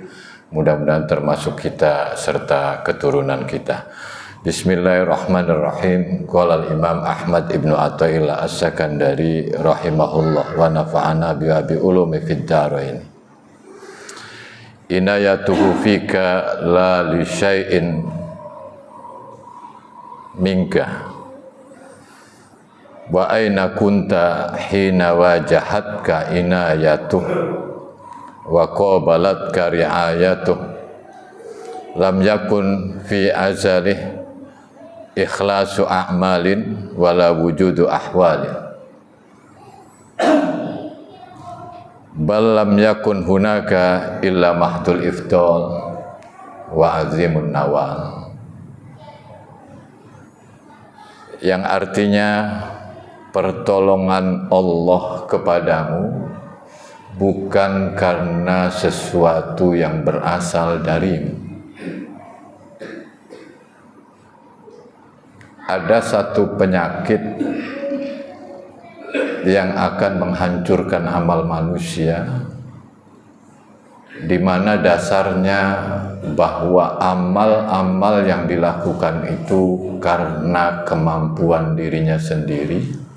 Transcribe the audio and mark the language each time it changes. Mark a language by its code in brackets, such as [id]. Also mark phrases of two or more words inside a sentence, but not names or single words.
[id] Mudah-mudahan termasuk kita serta keturunan kita. [ar] بسم الله الرحمن الرحيم. قال الإمام أحمد ابن عطاء الله السكندري رحمه الله ونفعنا بعلومه في الدارين. عنايته فيك لا لشيء منك وأين كنت حين واجهتك عنايته وقابلتك رعايته لم يكن في أزله إخلاص أعمال ولا وجود أحوال بل لم يكن هناك إلا محض الإفضال وعظيم النوال, [id] yang artinya pertolongan Allah kepadamu bukan karena sesuatu yang berasal darimu. Ada satu penyakit yang akan menghancurkan amal manusia, di mana dasarnya bahwa amal-amal yang dilakukan itu karena kemampuan dirinya sendiri.